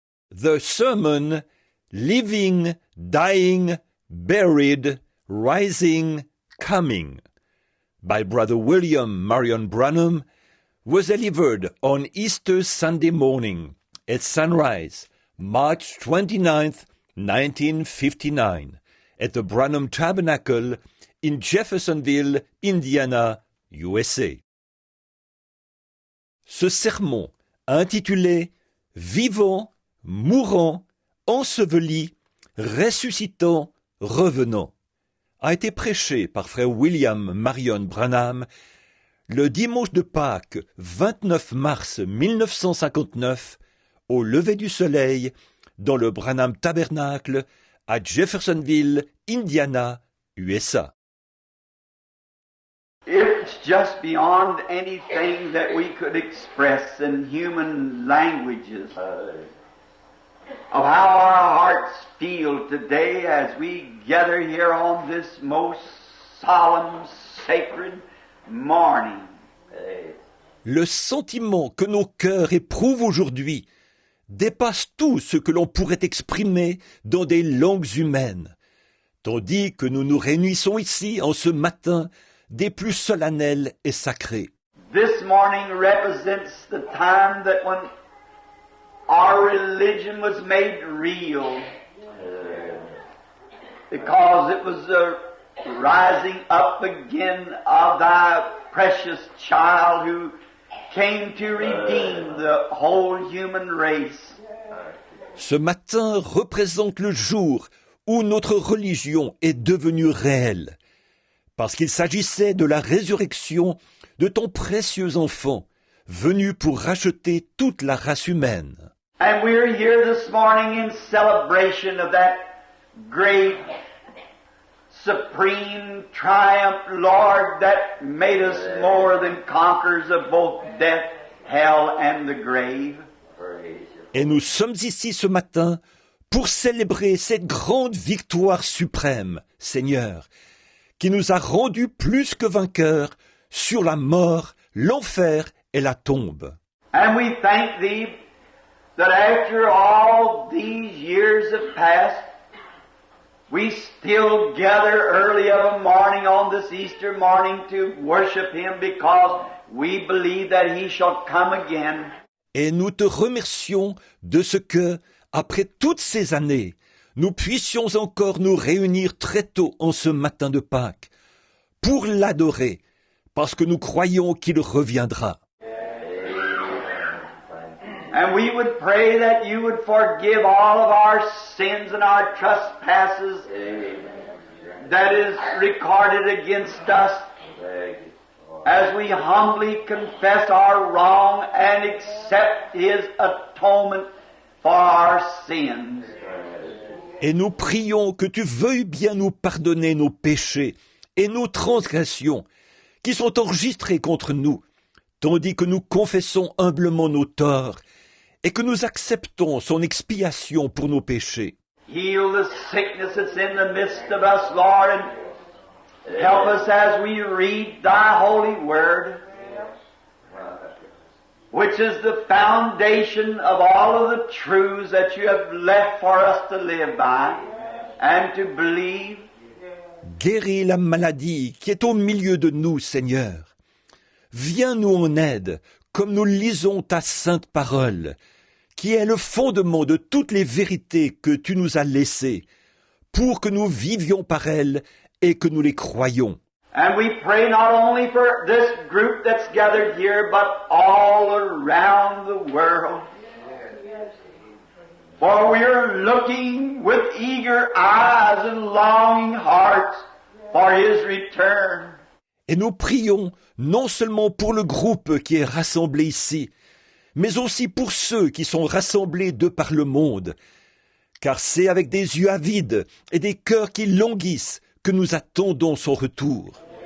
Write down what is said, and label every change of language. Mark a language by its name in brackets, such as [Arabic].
[English] The sermon Living, Dying, Buried, Rising, Coming by Brother William Marion Branham was delivered on Easter Sunday morning at sunrise, March 29th, 1959, at the Branham Tabernacle in Jeffersonville, Indiana, USA. [French] Ce sermon, intitulé « Vivant, mourant, enseveli, ressuscitant, revenant », a été prêché par frère William Marion Branham le dimanche de Pâques 29 mars 1959 au lever du soleil dans le Branham Tabernacle à Jeffersonville, Indiana, USA. [English] It's just beyond anything that we could express in human languages of how our hearts feel today as we gather here on this most solemn, sacred morning. [French] Le sentiment que nos cœurs éprouvent aujourd'hui dépasse tout ce que l'on pourrait exprimer dans des langues humaines, tandis que nous nous réunissons ici en ce matin des plus solennels et sacrés. [English] This morning represents the time that when our religion was made real, because it was the rising up again of thy precious child who came to redeem the whole human race. [French] Ce matin représente le jour où notre religion est devenue réelle, parce qu'il s'agissait de la résurrection de ton précieux enfant, venu pour racheter toute la race humaine. [English] And we're here this morning in celebration of that great, supreme triumph, Lord, that made us more than conquerors of both death, hell, and the grave. [French] Et nous sommes ici ce matin pour célébrer cette grande victoire suprême, Seigneur, qui nous a rendus plus que vainqueurs sur la mort, l'enfer et la tombe. [English] And we thank Thee that after all these years have passed, we still gather early of a morning on this Easter morning to worship Him because we believe that He shall come again. [French] Et nous te remercions de ce que, après toutes ces années, nous puissions encore nous réunir très tôt en ce matin de Pâques pour l'adorer, parce que nous croyons qu'il reviendra. [English] And we would pray that you would forgive all of our sins and our trespasses that is recorded against us as we humbly confess our wrong and accept His atonement for our sins. [French] Et nous prions que tu veuilles bien nous pardonner nos péchés et nos transgressions qui sont enregistrés contre nous, tandis que nous confessons humblement nos torts et que nous acceptons son expiation pour nos péchés. [English] Heal the sickness that's in the midst of us, Lord, and help us as we read Thy holy word, which is the foundation of all of the truths that you have left for us to live by and to believe. [French] Guéris la maladie qui est au milieu de nous, Seigneur. Viens nous en aide, comme nous lisons ta sainte parole, qui est le fondement de toutes les vérités que tu nous as laissées, pour que nous vivions par elles et que nous les croyions. [English] And we pray not only for this group that's gathered here, but all around the world. For we are looking with eager eyes and longing hearts for His return. [French] Et nous prions non seulement pour le groupe qui est rassemblé ici, mais aussi pour ceux qui sont rassemblés de par le monde, car c'est avec des yeux avides et des cœurs qui languissent que nous attendons son retour.